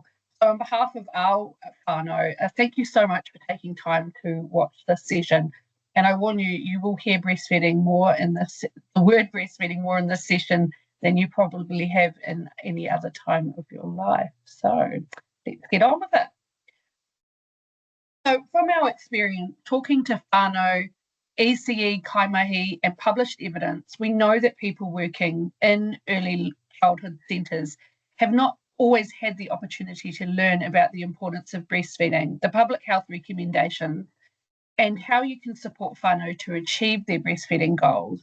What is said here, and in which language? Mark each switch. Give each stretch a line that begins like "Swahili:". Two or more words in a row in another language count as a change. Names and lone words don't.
English: So on behalf of our whānau, thank you so much for taking time to watch this session. And I warn you, you will hear breastfeeding more in this, the word breastfeeding more in this session than you probably have in any other time of your life. So let's get on with it. So from our experience, talking to whānau, ECE, kaimahi and published evidence, we know that people working in early childhood centres have not always had the opportunity to learn about the importance of breastfeeding, the public health recommendations, and how you can support whānau to achieve their breastfeeding goals.